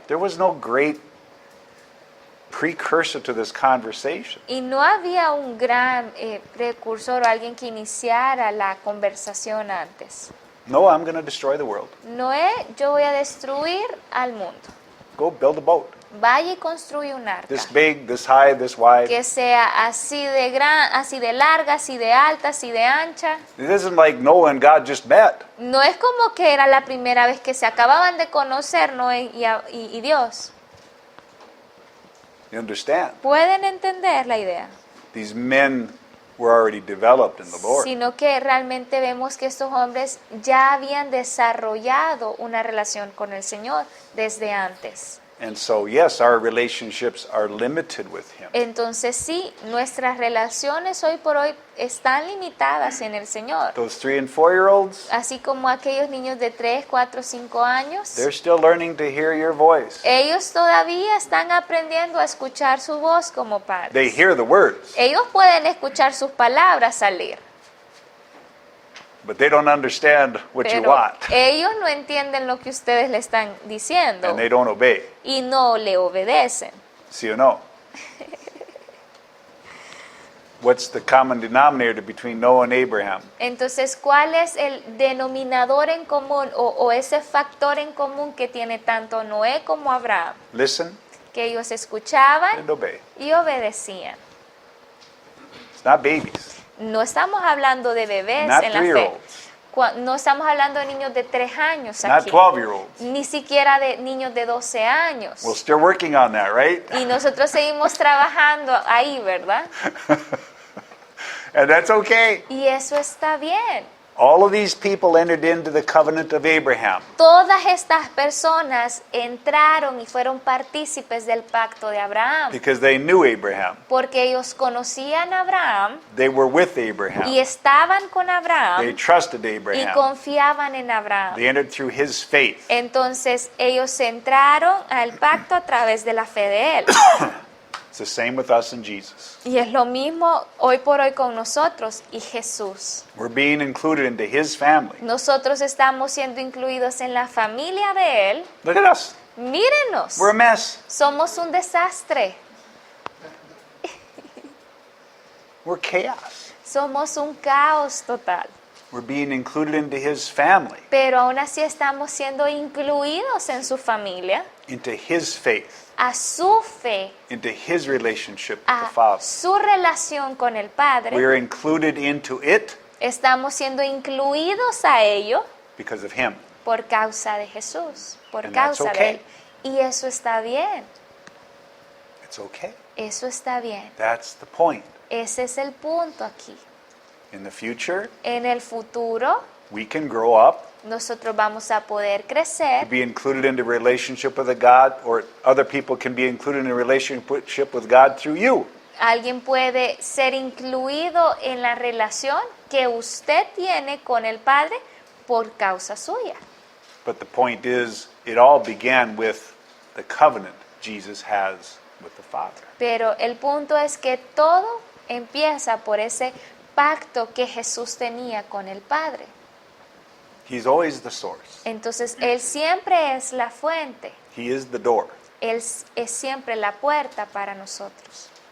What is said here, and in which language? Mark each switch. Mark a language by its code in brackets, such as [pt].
[en] There was no great precursor to this conversation. [es] y no había un gran precursor o alguien que iniciara la conversación antes. [en] No, I'm going to destroy the world. [es] Noé, yo voy a destruir al mundo. [en] Go build a boat. [es] Vaya y construye un arca. [en] This big, this high, this wide. [es] Que sea así de gran, así de larga, así de alta, así de ancha. [en] It isn't like Noah and God just met. [es] No es como que era la primera vez que se acababan de conocer Noé y Dios. [en] You understand? [es] ¿Pueden entender la idea? [en] These men were already developed in the Lord. [es] Sino que realmente vemos que estos hombres ya habían desarrollado una relación con el Señor desde antes. [en] And so, yes, our relationships are limited with Him. [es] Entonces sí, nuestras relaciones hoy por hoy están limitadas en el Señor. [en] Those 3 and 4-year-olds, [es] Así como aquellos niños de 3, 4, 5 años. [en] they're still learning to hear your voice. [es] Ellos todavía están aprendiendo a escuchar su voz como padres. [en] They hear the words, [es] Ellos pueden escuchar sus palabras salir, [en] but they don't understand what you [es] pero [en] want, [es] ellos no entienden lo que ustedes le están diciendo [en] and they don't obey. [es] y no le obedecen. [en] See or no? What's the common denominator between Noah and Abraham? [es] Entonces, ¿cuál es el denominador en común o ese factor en común que tiene tanto Noé como Abraham? [en] Listen [es] Que ellos escuchaban [en] and obey. [es] y obedecían. [en] It's not babies, [es] No estamos hablando de bebés [en] not [es] en la fe. [en] 3-year-olds, [es] No estamos hablando de niños de 3 años [en] not [es] aquí. [en] 12-year-olds. [es] Ni siquiera de niños de 12 años. [en] We're still working on that, right? [es] Y nosotros seguimos trabajando ahí, ¿verdad? [en] And that's okay. [es] Y eso está bien. [en] All of these people entered into the covenant of Abraham [es] Todas estas personas entraron y fueron partícipes del pacto de Abraham. [en] because they knew Abraham. [es] Porque ellos conocían a Abraham [en] They were with [es] y [en] Abraham. [es] estaban con [en] They [es] Abraham [en] trusted [es] y [en] Abraham. [es] confiaban en Abraham. [en] They entered through his faith. [es] Entonces ellos entraron al pacto a través de la fe de él. [en] It's the same with us and Jesus. [es] Y es lo mismo hoy por hoy con nosotros y Jesús. [en] We're being included into his family. [es] Nosotros estamos siendo incluidos en la familia de él. [en] Look at us. [es] Mírenos, [en] We're a mess. [es] somos un desastre, [en] We're chaos. [es] somos un caos total. [en] We're being included into his family, [es] Pero aún así estamos siendo incluidos en su familia, [en] into his faith, [es] a su fe, [en] into his relationship with the [es] a [en] Father. [es] su relación con el Padre. [en] We're included into it [es] Estamos siendo incluidos a ello [en] because of him. [es] por causa de Jesús, por [en] And that's [es] causa de [en] okay. [es] él. Y eso está bien, [en] It's okay. [es] eso está bien. [en] That's the point. [es] Ese es el punto aquí. [en] In the future, [es] En el futuro, [en] we can grow up, [es] nosotros vamos a poder crecer, [en] be included in the relationship with a God, or other people can be included in a relationship with God through you. [es] alguien puede ser incluido en la relación que usted tiene con el Padre por causa suya. [en] But the point is, it all began with the covenant Jesus has with the Father. [es] Pero el punto es que todo empieza por ese pacto que Jesús tenía con el Padre. [en] He's always the source. [es] Entonces, Él siempre es la fuente. [en] He is the door. [es] Él es siempre la puerta para nosotros.